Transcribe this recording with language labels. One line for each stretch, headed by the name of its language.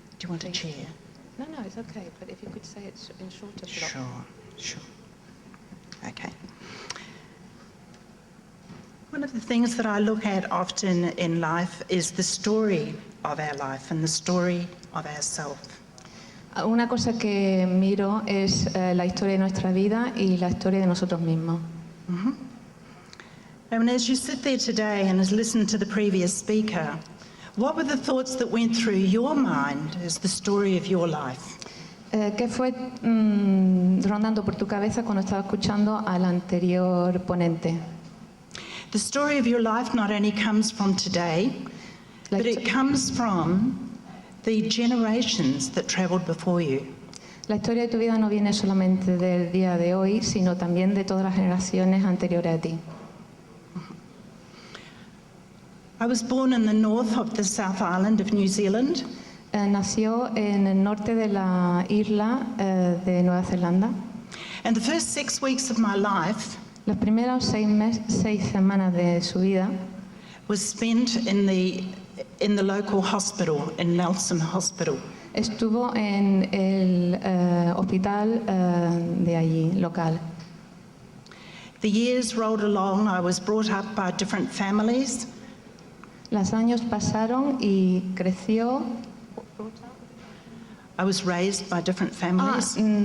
English: Do you want a chair? No, it's okay, but if you could say it in shorter. Sure. Okay. One of the things that I look at often in life is the story of our life and the story of ourself.
Spanish: Una cosa que miro es la historia de nuestra vida y la historia de nosotros mismos.
English: And as you sit there today and as listen to the previous speaker, what were the thoughts that went through your mind as the story of your life?
Spanish: ¿Qué fue rondando por tu cabeza cuando estaba escuchando al anterior ponente?
English: The story of your life not only comes from today, but it comes from the generations that traveled before you.
Spanish: La historia de tu vida no viene solamente del día de hoy, sino también de todas las generaciones anteriores a ti.
English: I was born in the north of the South Island of New Zealand.
Spanish: Nació en el norte de la isla de Nueva Zelanda.
English: And the first 6 weeks of my life
Spanish: Los primeros 6 semanas de su vida
English: was spent in the local hospital, in Nelson Hospital.
Spanish: estuvo en el hospital de allí, local.
English: The years rolled along. I was brought up by different families.
Spanish: Los años pasaron y creció.
English: I was raised by different families.